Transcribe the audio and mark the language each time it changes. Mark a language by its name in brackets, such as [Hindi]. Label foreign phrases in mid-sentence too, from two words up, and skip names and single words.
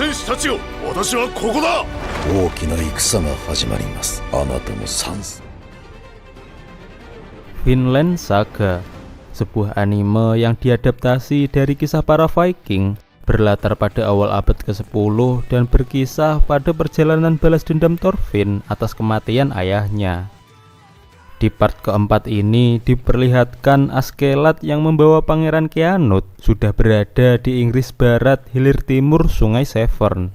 [Japanese] たちよ、私はここだ。大きな戦が始まります。あなたも参戦。 [Indonesian] Vinland Saga, sebuah anime yang diadaptasi dari kisah para Viking, berlatar pada awal abad ke-10 dan berkisah pada perjalanan balas dendam Thorfinn atas kematian ayahnya. Di part keempat ini diperlihatkan Askeladd yang membawa Pangeran Kheanut sudah berada di Inggris Barat, hilir timur Sungai Severn.